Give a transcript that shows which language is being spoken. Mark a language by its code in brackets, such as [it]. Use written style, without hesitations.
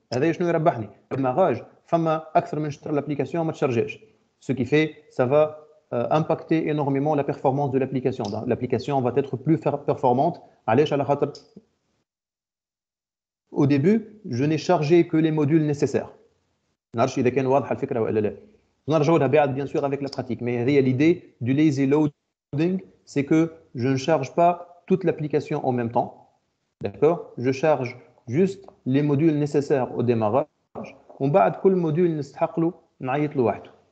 [ar] هذا شنو يربحني؟ الديماراج فما أكثر من شهر l'application ما تشارجاش. [fr] Ce qui fait, ça va impacter énormément la performance de l'application. L'application va être plus performante. [ar] علاش؟ على خاطر [fr] au début, je n'ai chargé que les modules nécessaires. [ar] نعرفش إذا كان واضحة الفكرة ولا لا. نرجعوا لها بعد [fr] bien sûr avec la pratique. Mais هذه l'idée du lazy loading, c'est que je ne charge pas toute l'application en même temps. D'accord? Je charge juste les modules nécessaires au démarrage. [ar] ومن بعد كل موديول نستحق له نعيط له وحده.